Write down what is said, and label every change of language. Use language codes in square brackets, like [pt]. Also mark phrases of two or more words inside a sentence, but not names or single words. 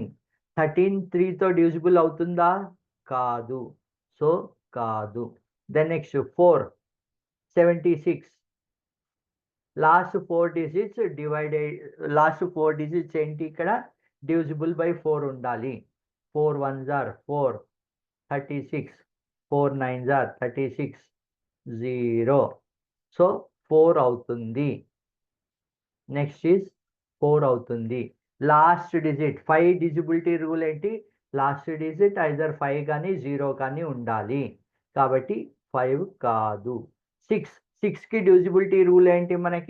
[te] 13 3తో డివిజిబుల్ అవుతుందా? కాదు. [en] సో కాదు. then next 4 76 last 4 digits ఏంటి? ఇక్కడ divisible by 4 ఉండాలి. 4 1s are 4, 36, 4 9s are 36, 0. సో 4 అవుతుంది. next is 4 అవుతుంది. last digit 5 divisibility rule ఏంటి? last digit either 5 [te] కానీ 0 కానీ ఉండాలి. కాబట్టి 5 కాదు. 6కి [en] divisibility rule [te] ఏంటి మనకి?